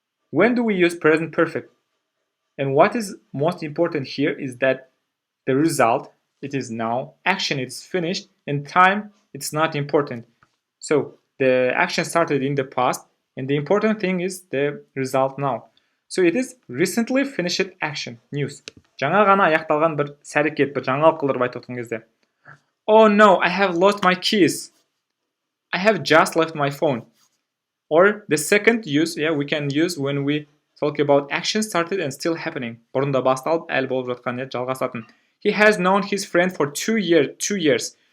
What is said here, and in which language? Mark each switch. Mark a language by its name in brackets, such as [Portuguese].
[English] When do we use present perfect? And what is most important here is that the result, it is now, action, it's finished, and time, it's not important. So the action started in the past, and the important thing is the result now. So it is recently finished action, news. [Kazakh] Жаңа ғана аяқталған бір сәрекет, бір жаңалық қылдырып айтып отырған кезде. [English] Oh no, I have lost my keys. I have just left my phone. Or the second use, we can use when we talk about action started and still happening. [Kazakh] Бұрында басталып, әлі болып жатқан, жалғасатын. [English] He has known his friend for 2 years.